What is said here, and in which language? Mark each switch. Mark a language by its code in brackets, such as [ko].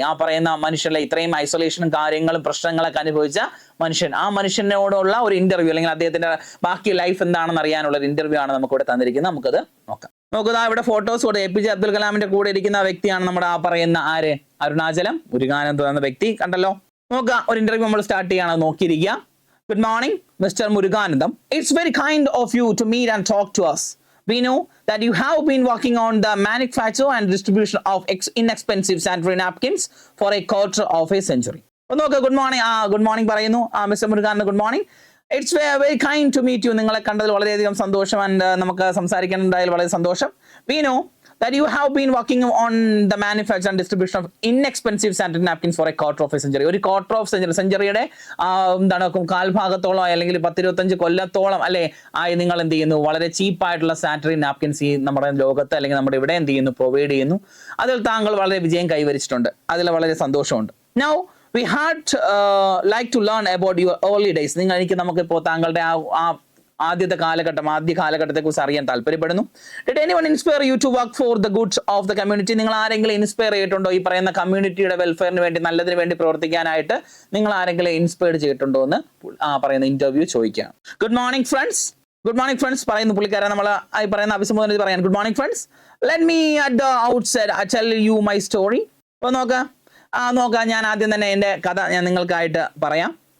[ml] ആ പറയുന്ന മനുഷ്യരുടെ ഇത്രയും ഐസൊലേഷനും കാര്യങ്ങളും പ്രശ്നങ്ങളൊക്കെ അനുഭവിച്ച മനുഷ്യൻ, ആ മനുഷ്യനോടുള്ള ഒരു ഇന്റർവ്യൂ, അല്ലെങ്കിൽ അദ്ദേഹത്തിന്റെ ബാക്കി ലൈഫ് എന്താണെന്ന് അറിയാനുള്ള ഒരു ഇന്റർവ്യൂ ആണ് നമുക്ക് ഇവിടെ തന്നിരിക്കുന്നത്. നമുക്കത് നോക്കാം. നോക്കുക, ഇവിടെ ഫോട്ടോസ് കൂടെ APJ അബ്ദുൽ കലാമിന്റെ കൂടെ ഇരിക്കുന്ന വ്യക്തിയാണ് നമ്മുടെ ആ പറയുന്ന ആര്? അരുണാചലം മുരുകാനന്ദം എന്ന വ്യക്തി. കണ്ടല്ലോ. നോക്കുക, ഒരു ഇന്റർവ്യൂ നമ്മൾ സ്റ്റാർട്ട് ചെയ്യാണ്, നോക്കിയിരിക്കുക. [en] Good morning mister Muruganantham. It's very kind of you to meet and talk to us. We know that you have been working on the manufacture and distribution of inexpensive sanitary napkins for a quarter of a century. [ml] നോക്കുക, good morning. [en] Good morning പറയുന്നു mister Murugananthan. Good morning. It's very kind to meet you. [ml] നിങ്ങളെ കണ്ടതിൽ വളരെയധികം സന്തോഷം. And നമുക്ക് സംസാരിക്കാനുണ്ടായാൽ വളരെ സന്തോഷം. [en] We know that you have been working on the manufacture and distribution of inexpensive sanitary napkins for a quarter of a century. [ml] ഒരു quarter of സെഞ്ചുറിയുടെ കാൽഭാഗത്തോളം, അല്ലെങ്കിൽ 10-25 കൊല്ലത്തോളം അല്ലെ ആയി നിങ്ങൾ എന്ത് ചെയ്യുന്നു? വളരെ ചീപ്പായിട്ടുള്ള സാനിറ്ററി നാപ്കിൻസ് ഈ നമ്മുടെ ലോകത്ത്, അല്ലെങ്കിൽ നമ്മുടെ ഇവിടെ എന്ത് ചെയ്യുന്നു? പ്രൊവൈഡ് ചെയ്യുന്നു. അതിൽ താങ്കൾ വളരെ വിജയം കൈവരിച്ചിട്ടുണ്ട്. അതിൽ വളരെ സന്തോഷമുണ്ട്. [en] Now we had like to learn about your early days. [ml] നമുക്കിപ്പോൾ താങ്കളുടെ ആദ്യ കാലഘട്ടത്തെ കുറിച്ച് അറിയാൻ താല്പര്യപ്പെടുന്നു. [en] Did anyone inspire you to work for the good of the community? [ml] നിങ്ങൾ ആരെങ്കിലും ഇൻസ്പയർ ചെയ്തിട്ടുണ്ടോ? ഈ പറയുന്ന കമ്മ്യൂണിറ്റിയുടെ വെൽഫെയറിന് വേണ്ടി, നല്ലതിന് വേണ്ടി പ്രവർത്തിക്കാനായിട്ട് നിങ്ങൾ ആരെങ്കിലും ഇൻസ്പയർ ചെയ്തിട്ടുണ്ടോ എന്ന് പറയുന്ന ഇന്റർവ്യൂ ചോദിക്കുകയാണ്. Good morning friends. Good morning friends പറയുന്ന പുള്ളിക്കാരൻ നമ്മൾ ഈ പറയുന്ന അഭിസംബോധന പറയാൻ. Good morning friends. Let me at the outside tell you my story. അപ്പോൾ നോക്കാം, ഞാൻ ആദ്യം തന്നെ എൻ്റെ കഥ ഞാൻ നിങ്ങൾക്കായിട്ട് പറയാം.